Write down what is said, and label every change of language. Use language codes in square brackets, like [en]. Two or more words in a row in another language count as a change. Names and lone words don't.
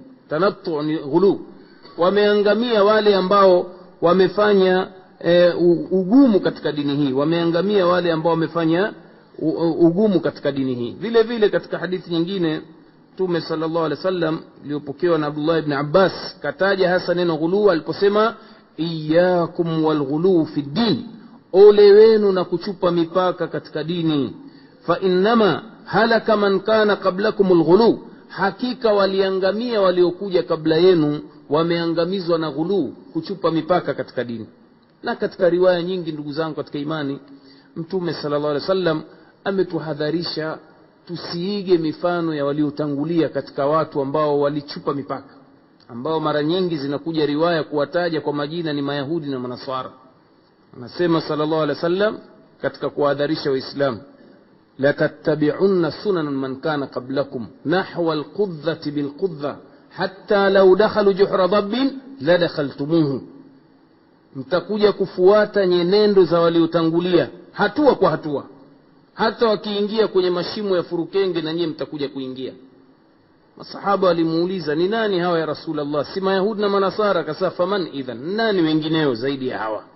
[sw] Tanattu' ni ghulu, wameangamia wale ambao wamefanya ugumu katika dini hii, wameangamia wale ambao wamefanya ugumu katika dini hii. Vile vile katika hadithi nyingine Mtume [ar] صلى الله عليه وسلم [sw] iliyopokewa na Abdullah ibn Abbas kataja hasa neno ghulu aliposema [ar] إياكم والغلو في الدين, [sw] ole wenu na kuchupa mipaka katika dini. [ar] فإنما هلك من كان قبلكم الغلو, [sw] hakika waliangamia waliokuja kabla yenu, wameangamizwa na ghulu, kuchupa mipaka katika dini. Na katika riwaya nyingi ndugu zangu katika imani, Mtume [ar] صلى الله عليه وسلم [sw] ametuhadharisha tusiige mifano ya waliotangulia katika watu ambao walichupa mipaka, ambao mara nyingi zinakuja riwaya kuwataja kwa majina ni Mayahudi na Manasara. Anasema [ar] صلى الله عليه وسلم [sw] katika kuhadharisha Waislamu, [ar] لتتبعن سنن من كان قبلكم نحو القذة بالقذة حتى لو دخلوا جحر ضب لدخلتموه, [sw] mtakuja kufuata nyenendo za waliotangulia hatua kwa hatua, hata wakiingia kwenye mashimo ya furukenge na nyinyi mtakuja kuingia. Masahaba walimuuliza, ni nani hawa [ar] يا رسول الله? [sw] Si Mayahudi na Manasara? Akasema [ar] فمن إذن, [sw] nani wengineo zaidi ya hawa?